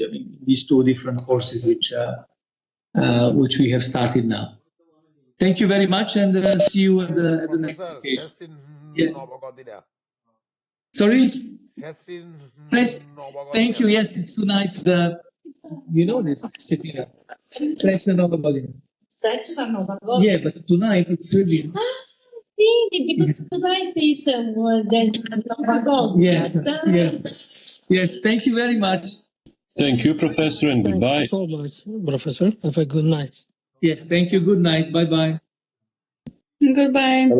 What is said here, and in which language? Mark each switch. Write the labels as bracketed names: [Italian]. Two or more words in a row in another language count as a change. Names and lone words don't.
[English] I mean, these two different courses which we have started now. Thank you very much, and see you at the next occasion. Yes. Sorry? Thank you. Yes, it's tonight. You know this. [Serbian] Srećna Nova godina. Srećna Nova godina. [English] Yeah, but tonight it's Serbian. Because tonight is [Serbian] Nova godina. [English] Yeah. Yes, thank you very much. Thank you, Professor, and goodbye. Thank you so much, Professor. Have a good night. Yes, thank you. Good night. Bye-bye.